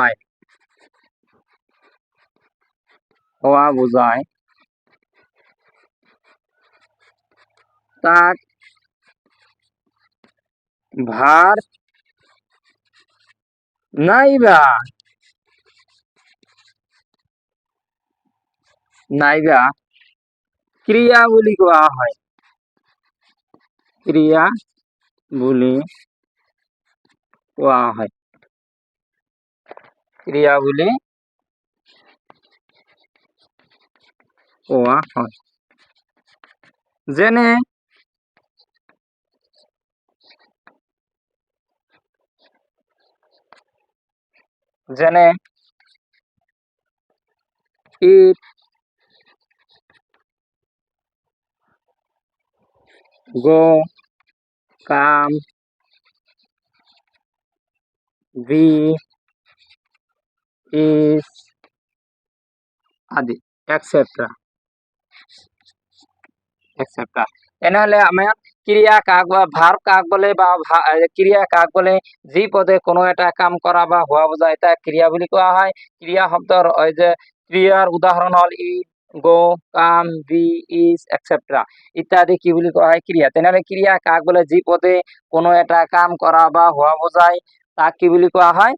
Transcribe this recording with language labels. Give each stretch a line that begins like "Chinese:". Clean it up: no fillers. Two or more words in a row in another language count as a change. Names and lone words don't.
Assamese: বোঝায় তাক ভার্ব নাইবা ক্রিয়া বুলি কোৱা হয়। ক্রিয়া বুলি কোৱা হয়। ক্রিয়া বুলি কোৱা হয়। যেনে
English: eat, go, come, be, is
Assamese: আদি এটসেট্রা। তেনেহলে আমাৰ ক্রিয়া কাক বা ভার্ব কাক বলে বা ক্রিয়া কাক বলে? যি পদে কোনো এটা কাম কৰা বা হোৱা বোঝায় তাক ক্রিয়া বুলি কোৱা হয়। ক্রিয়া শব্দৰ যে ক্রিয়াৰ উদাহৰণ হল
English: eat, go, come, be, is etcetera
Assamese: ইত্যাদি কি বুলি কোৱা হয়? ক্রিয়া। তেনেহলে ক্রিয়া কাক বলে? যি পদে কোনো এটা কাম কৰা বা হোৱা বোঝায় তাক কি বুলি কোৱা হয়?